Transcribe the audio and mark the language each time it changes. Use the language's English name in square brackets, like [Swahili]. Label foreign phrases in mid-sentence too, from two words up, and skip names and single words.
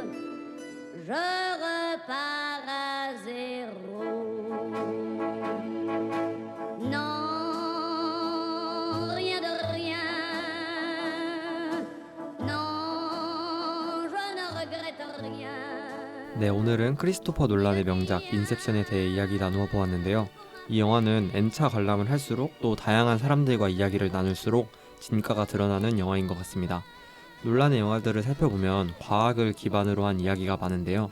[French] Je repars à zéro. Non, rien de rien. Non, je ne regrette rien. [Korean] 네, 오늘은 크리스토퍼 놀란의 명작 인셉션에 대해 이야기 나누어 보았는데요. 이 영화는 N차 관람을 할수록 또 다양한 사람들과 이야기를 나눌수록 진가가 드러나는 영화인 것 같습니다. 놀란의 영화들을 살펴보면 과학을 기반으로 한 이야기가 많은데요.